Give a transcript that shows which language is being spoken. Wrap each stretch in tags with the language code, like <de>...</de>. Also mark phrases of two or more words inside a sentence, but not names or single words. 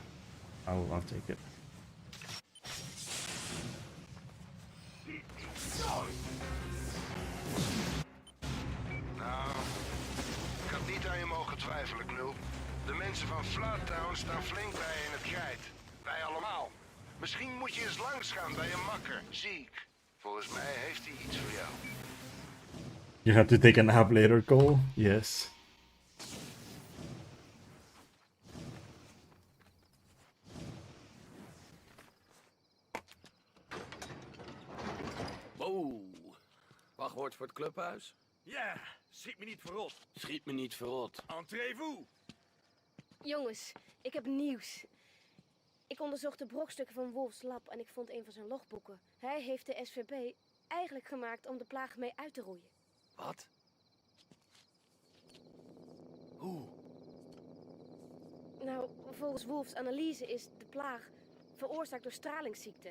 <en>I'll take it.</en> <nl>Nou, ik had niet aan je mogen twijfelen, Knul. De mensen van Flattown staan flink bij je in het krijt. Wij allemaal. Misschien moet je eens langsgaan bij je makker, Zeke. Volgens mij heeft hij iets voor jou.</nl> <en>You have to take a nap later, Cole? Yes. Wow.</en> <nl>Wachtwoord voor het clubhuis? Ja, schiet me niet verrot. Schiet me niet verrot.</nl> <fr>Entrez-vous.</fr> <nl>Jongens, ik heb nieuws. Ik onderzocht de brokstukken van Wolf's lab en ik vond een van zijn logboeken. Hij heeft de SVP eigenlijk gemaakt om de plaag mee uit te roeien. Wat? Hoe? Nou, volgens Wolf's analyse is de plaag veroorzaakt door stralingsziekte.</nl>